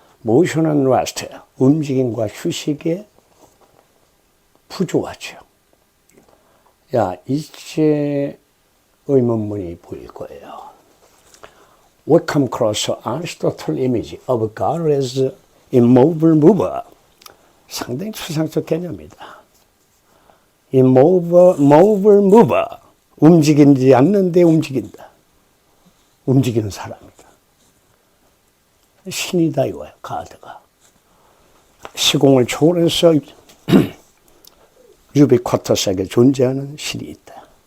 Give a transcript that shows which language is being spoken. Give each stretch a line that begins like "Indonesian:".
English: motion and rest,
Korean: 움직임과 휴식의 부조화죠. 야, 이제 의문문이 보일 거예요.
English: We come across Aristotle image of God as immovable mover.
Korean: 상당히 추상적 개념이다.
English: immovable mover.
Korean: 움직이지 않는데 움직인다. 움직이는 사람이다. 신이다 이거야, 가드가. 시공을 초월해서 유비쿼터스에게 존재하는 신이 있다.